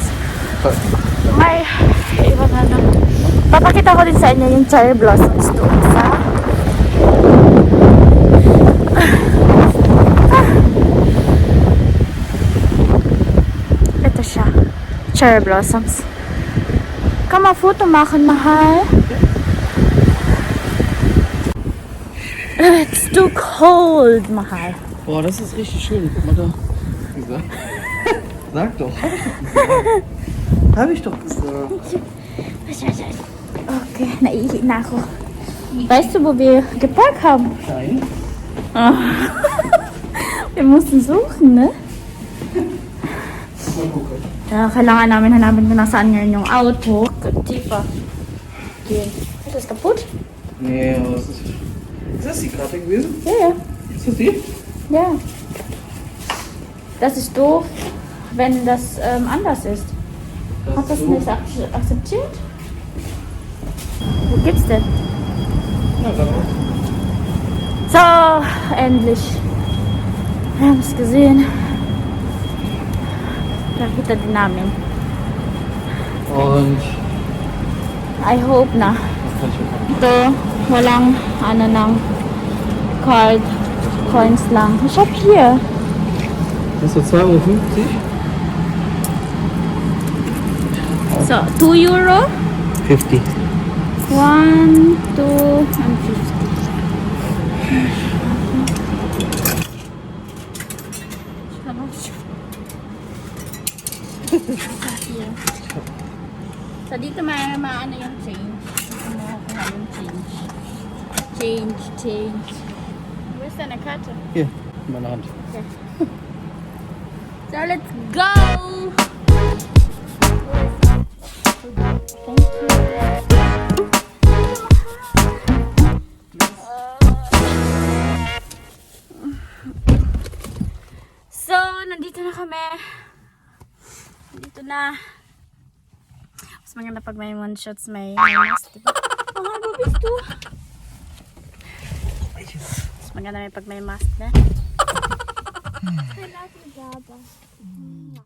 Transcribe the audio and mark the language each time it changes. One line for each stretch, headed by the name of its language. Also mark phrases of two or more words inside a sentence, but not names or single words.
Filipino: May ibang ano. Papakita ko din sa inyo yung
English: cherry blossoms
Filipino: doon sa ito siya.
English: Cherry blossoms.
German: Kann man Foto machen,
Filipino: mahal?
English: It's too cold,
Filipino: mahal.
German: Boah, das ist richtig schön. Guck mal da. Sag doch. Hab ich doch gesagt.
Filipino: Okay, naiihi na ako.
German: Weißt du, wo wir geparkt haben? Nein. Oh. Wir mussten suchen, ne? Mal gucken. Ja,
Filipino: kailangan namin hanapin kung nasaan ngayon yung Auto.
German: Tiefer gehen. Ist das kaputt? Nee, aber das ist das die Karte gewesen? Ja, ja. Ist das die? Ja. Das ist doof, wenn das anders ist. Hat das nicht akzeptiert? Wo gibt's denn? Ja, sag mal. So, endlich. Wir haben es gesehen.
Filipino: Nakita din namin.
German: Und
English: I hope
Filipino: na. Ito, walang ano ng card. Coins lang.
German: Ich hab hier. Das ist 2,50 €? So, 2 Euro. 50. 1, 2,
English: and 50. Here. So,
Filipino: dito maano yung change. Kumuha yung change. Change.
German: Wo ist deine Karte? Hier, in meiner Hand.
English: Okay. So, let's go! Thank you. So,
Filipino: nandito na kami. Nandito na. Mas maganda pag may
English: one shots,
Filipino: may mask, diba? Oh, ano ba ito? Mas maganda may pag may mask na.